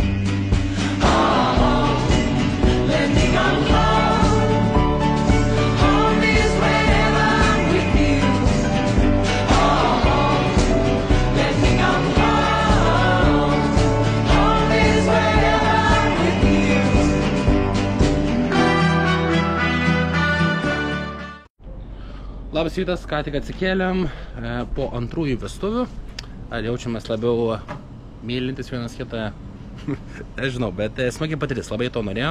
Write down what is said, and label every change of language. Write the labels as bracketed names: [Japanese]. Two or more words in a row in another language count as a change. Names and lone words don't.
[English] Let me go home. Home is wherever I'm with you. Let me go home. Home is wherever I'm with you. [Lithuanian] Labas rytas, ką tik atsikėlėm po antrųjų vestuvių. Ar jaučiamės labiau mylintis vienas kitą? Nežinau, bet smagiai patirtis, labai to norėjom.